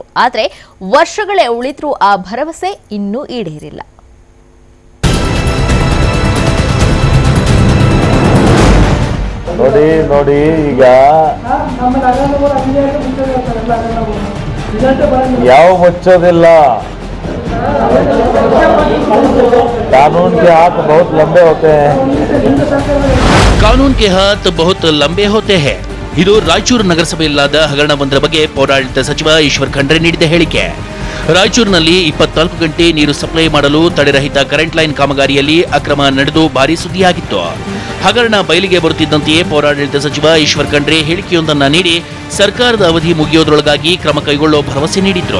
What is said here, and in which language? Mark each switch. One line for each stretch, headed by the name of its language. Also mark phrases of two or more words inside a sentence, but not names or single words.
Kannada: ಆದರೆ ವರ್ಷಗಳೇ ಉಳಿದ್ರೂ ಆ ಭರವಸೆ ಇನ್ನೂ ಈಡೇರಿಲ್ಲ. ನೋಡಿ ಈಗ ಯಾವ ಮುಚ್ಚೋದಿಲ್ಲ.
Hindi: कानून के हाथ बहुत लंबे होते हैं. कानून के हाथ बहुत लंबे होते हैं.
Kannada: ಇದು ರಾಯಚೂರು ನಗರಸಭೆಯಲ್ಲಾದ ಹಗರಣವೊಂದರ ಬಗ್ಗೆ ಪೌರಾಡಳಿತ ಸಚಿವ ಈಶ್ವರ್ ಖಂಡ್ರೆ ನೀಡಿದ ಹೇಳಿಕೆ. ರಾಯಚೂರಿನಲ್ಲಿ 24 ಗಂಟೆ ನೀರು ಸಪ್ಲೈ ಮಾಡಲು ತಡೆರಹಿತ ಕರೆಂಟ್ ಲೈನ್ ಕಾಮಗಾರಿಯಲ್ಲಿ ಅಕ್ರಮ ನಡೆದು ಭಾರೀ ಸುದ್ದಿಯಾಗಿತ್ತು. ಹಗರಣ ಬಯಲಿಗೆ ಬರುತ್ತಿದ್ದಂತೆಯೇ ಪೌರಾಡಳಿತ ಸಚಿವ ಈಶ್ವರ್ ಖಂಡ್ರೆ ಹೇಳಿಕೆಯೊಂದನ್ನು ನೀಡಿ ಸರ್ಕಾರದ ಅವಧಿ ಮುಗಿಯೋದ್ರೊಳಗಾಗಿ ಕ್ರಮ ಕೈಗೊಳ್ಳೋ ಭರವಸೆ ನೀಡಿದ್ರು.